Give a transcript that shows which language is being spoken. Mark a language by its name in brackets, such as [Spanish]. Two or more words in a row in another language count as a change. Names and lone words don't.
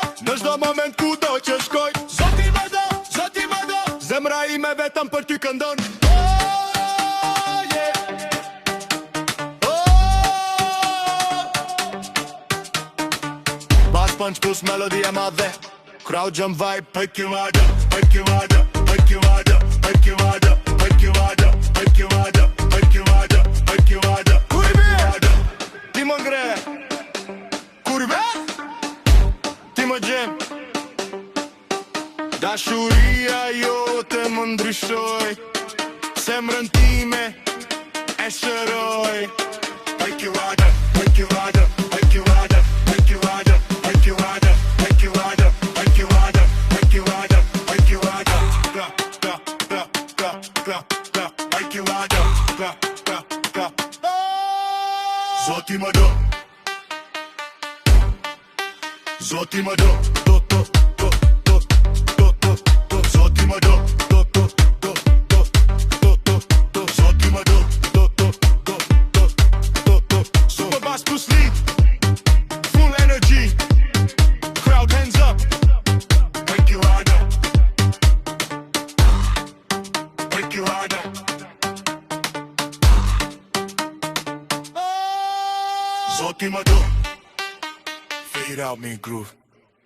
[Albanian] Në çdo moment ku do që shkoj, Zoti më do, Zoti më do. zemra ime vetëm për ty këndon. [English] Bas punch plus [Albanian] melodi e madhe, [English] crowd jump vibe. AQANO, AQANO, AQANO, AQANO, AQANO, AQANO, AQANO, AQANO. [Albanian] Kur bje, ti më ngre, kur bje, ti më gjem. Dashuria jote më ndryshoj, semrën time e shëroj. AQANO, AQANO, AQANO, AQANO, AQANO, AQANO, AQANO, AQANO, AQANO. Kla, kla, kla, kla, kla, kla. AQANO, Kla, kla, kla. Zoti më do. Zoti më do. Do, do, do, do, do, do, do. Zoti më do. Do, do, do, do, do, do, do. Zoti më do. Do, do, do, do, do, do. [English] Super bass plus lead. Full energy. Crowd hands up. AQANO. AQANO. [Albanian] Zoti më do. [English] Fade out me groove.